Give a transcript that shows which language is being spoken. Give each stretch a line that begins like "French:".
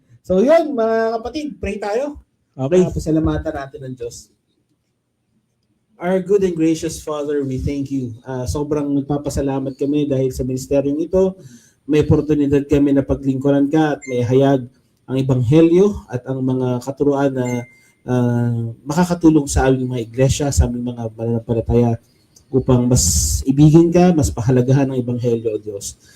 Filipino: So yun, mga kapatid, pray tayo. Okay. Pasalamatan natin ng Diyos.
English: Our good and gracious Father, we thank you.
Filipino: Sobrang nagpapasalamat kami dahil sa ministeryong ito, may oportunidad kami na paglingkuran ka at may hayag ang Ebanghelyo at ang mga katuruan na makakatulong sa aming mga iglesia, sa aming mga mananampalataya upang mas ibigin ka, mas pahalagahan ang Ebanghelyo, O Diyos.